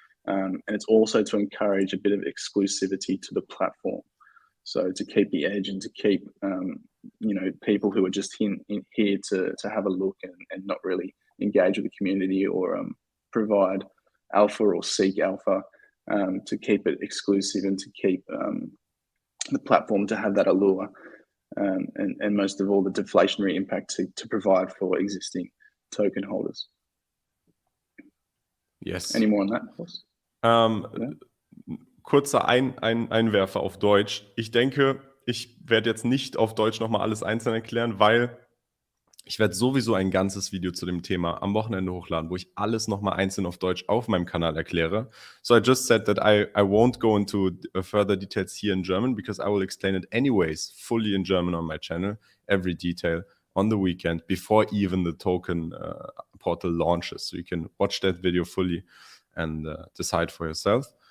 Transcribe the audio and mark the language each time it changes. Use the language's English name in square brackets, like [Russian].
[English] And it's also to encourage a bit of exclusivity to the platform, so to keep the edge and to keep people who are just here to have a look and not really engage with the community or provide alpha or seek alpha, to keep it exclusive and to keep the platform to have that allure, and most of all the deflationary impact to provide for existing token holders. Yes. Any more on that, Horst? [German] Kurzer Einwerfer auf Deutsch. Ich denke, ich werde jetzt nicht auf Deutsch nochmal alles einzeln erklären, weil ich werde sowieso ein ganzes Video zu dem Thema am Wochenende hochladen, wo ich alles nochmal einzeln auf Deutsch auf meinem Kanal erkläre. [English] So I just said that I won't go into further details here in German because I will explain it anyways fully in German on my channel, every detail on the weekend before even the token portal launches. So you can watch that video fully and decide for yourself.